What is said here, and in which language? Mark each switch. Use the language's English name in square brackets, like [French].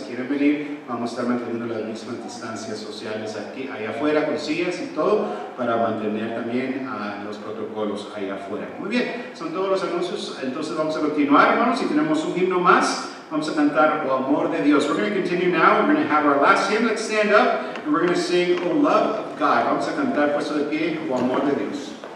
[Spanish] Si quieren venir, vamos a estar manteniendo las mismas distancias sociales allá afuera con sillas y todo para mantener también los protocolos allá afuera. Muy bien, son todos los anuncios, entonces vamos a continuar, hermanos, y tenemos un himno más. Vamos a cantar O Amor de Dios. [English] We're going to continue now. We're going to have our last hymn. Let's stand up and we're going to sing O Love of God. [Spanish] Vamos a cantar puesto de pie O Amor de Dios.